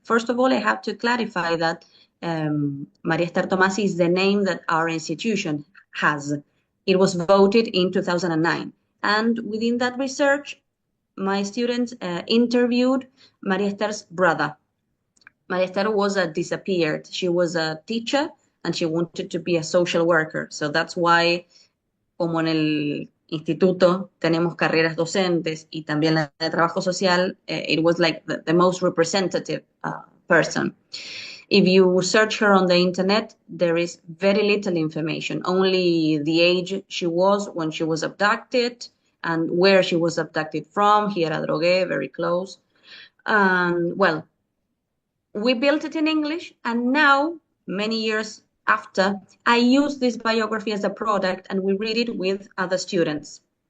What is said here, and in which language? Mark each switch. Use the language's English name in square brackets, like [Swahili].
[English] First of all, I have to clarify that María Esther Tomasi is the name that our institution has. It was voted in 2009. And within that research, my students interviewed María Esther's brother. María Esther was disappeared. She was a teacher and she wanted to be a social worker. So that's why, [Spanish] como en el instituto tenemos carreras docentes y también la de trabajo social, [English] it was like the most representative person. If you search her on the internet, there is very little information, only the age she was when she was abducted and where she was abducted from, here at Drogué, very close. Well, we built it in English, and now, many years after, I use this biography as a product, and we read it with other students.